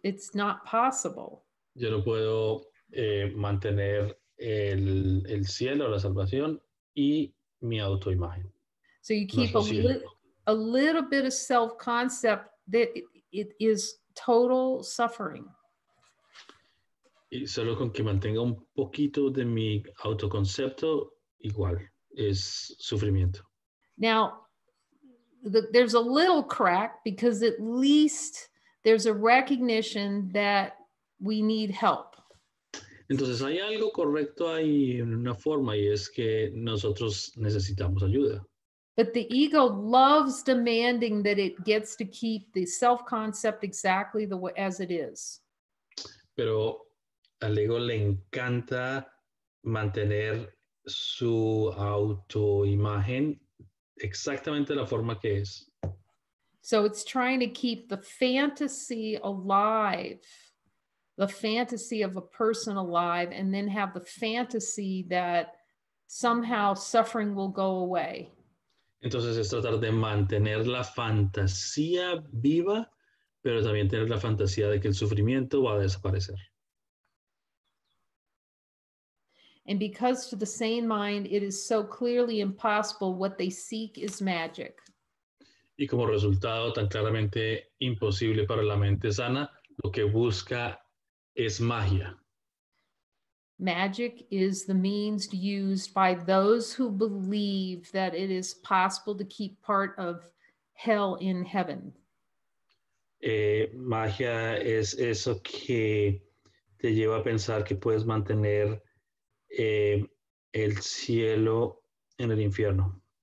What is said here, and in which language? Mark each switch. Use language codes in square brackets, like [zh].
[en] It's not possible. [es] Yo no puedo mantener el cielo, la salvación y mi autoimagen. [en] So you keep a little bit of self-concept that it is total suffering. [es] Y solo con que mantenga un poquito de mi autoconcepto, igual, es sufrimiento. [en] Now, there's a little crack because at least there's a recognition that we need help. [es] Entonces hay algo correcto ahí en una forma y es que nosotros necesitamos ayuda. [en] But the ego loves demanding that it gets to keep the self-concept exactly the way as it is. [es] Pero al ego le encanta mantener su autoimagen exactamente la forma que es. [en] So it's trying to keep the fantasy alive, the fantasy of a person alive, and then have the fantasy that somehow suffering will go away. [es] Entonces es tratar de mantener la fantasía viva, pero también tener la fantasía de que el sufrimiento va a desaparecer. [en] And because to the sane mind, it is so clearly impossible, what they seek is magic. [es] Y como resultado tan claramente imposible para la mente sana, lo que busca es magia. [en] Magic is the means used by those who believe that it is possible to keep part of hell in heaven. [es] Magia es eso que te lleva a pensar que puedes mantener el cielo en el infierno.